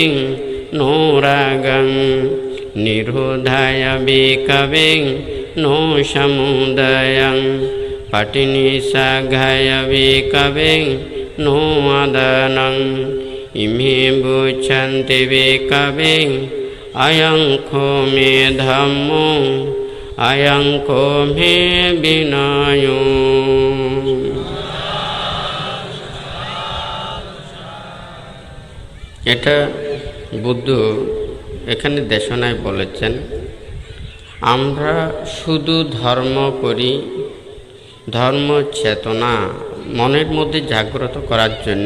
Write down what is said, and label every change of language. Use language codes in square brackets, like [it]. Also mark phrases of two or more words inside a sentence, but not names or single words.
[pi] নো রাগং নিরোধায় বিক্ষবে নো সমুদয়ং পটিনিসাঘায় বিক্ষবে নো আদানং ইমে বুচ্ছন্তি বিক্ষবে অয়ং খো মে ধম্মো অয়ং খো মে বিনয়ো। [bn] এটা বুদ্ধ এখানে দেশনায় বলেছেন, আমরা শুধু ধর্ম করি, ধর্ম চেতনা মনের মধ্যে জাগ্রত করার জন্য।